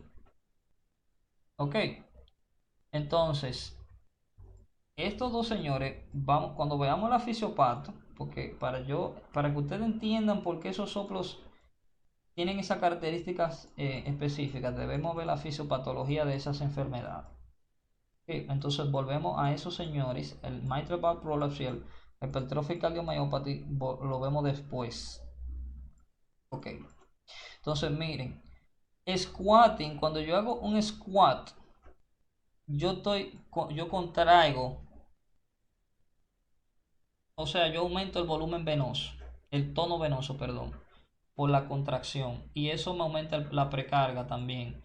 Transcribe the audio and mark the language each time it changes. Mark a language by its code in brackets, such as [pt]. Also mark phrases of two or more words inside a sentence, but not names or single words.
[es] Ok, entonces, estos dos señores, vamos, cuando veamos la fisiopato, porque para que ustedes entiendan por qué esos soplos tienen esas características específicas, debemos ver la fisiopatología de esas enfermedades. Okay, entonces volvemos a esos señores, el [en] mitral valve prolapse [es] y el [en] hypertrophic cardiomyopathy [es] lo vemos después. Ok, entonces miren, squatting, cuando yo hago un squat, yo contraigo, o sea, yo aumento el volumen venoso, el tono venoso, perdón, por la contracción, y eso me aumenta la precarga también.